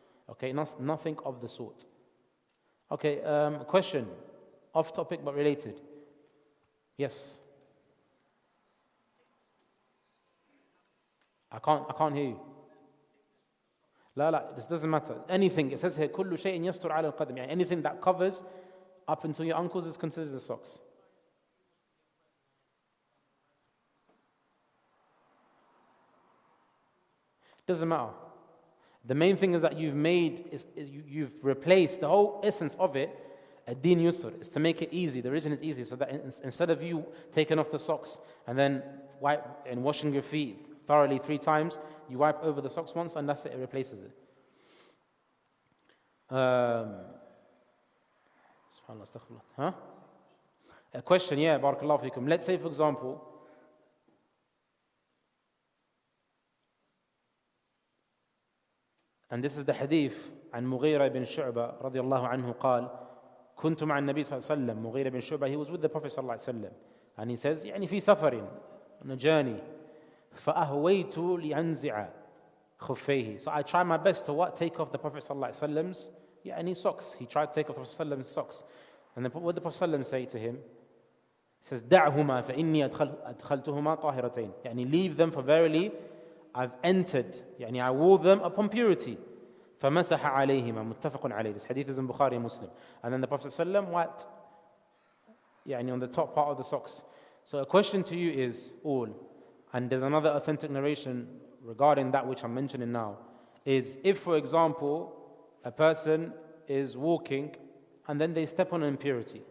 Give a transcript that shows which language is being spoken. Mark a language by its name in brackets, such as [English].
[English] Okay, nothing of the sort. Okay, question, off topic but related. Yes. I can't hear you. لا, this doesn't matter. Anything, it says here, [Arabic] كل شيء يستر على القدم. [English] يعني anything that covers up until your ankles is considered the socks. Doesn't matter. The main thing is that you've replaced the whole essence of it. Ad-din yusr is to make it easy. The religion is easy, so that instead of you taking off the socks and then wipe and washing your feet thoroughly 3 times, you wipe over the socks once and that's it. It replaces it. SubhanAllah, astaghfirullah. A question, yeah, barakallahu fikum. Let's say, for example, and this is the hadith [Arabic] عن مغيرة بن شعبة رضي الله عنه قال كنت مع النبي صلى الله عليه وسلم. [English] مغيرة بن شعبة, he was with the Prophet صلى الله عليه وسلم, and he says [Arabic] يعني في سفر, [English] on a journey, [Arabic] فأهويت لأنزع خفيه. [English] So I try my best to take off the Prophet صلى الله عليه وسلم's يعني socks. He tried to take off the Prophet صلى الله عليه وسلم's socks. And then what did the Prophet صلى الله عليه وسلم say to him? He says [Arabic] دعهما فإني أدخلتهما طاهرتين. [English] يعني leave them, for verily I've entered, يعني I wore them upon purity. [Arabic] فَمَسَحَ عَلَيْهِمَا مُتَّفَقٌ عَلَيْهِ. [English] This hadith is in Bukhari and Muslim. And then the Prophet ﷺ wiped يعني on the top part of the socks. So a question to you is all, and there's another authentic narration regarding that which I'm mentioning now, is if, for example, a person is walking and then they step on an impurity.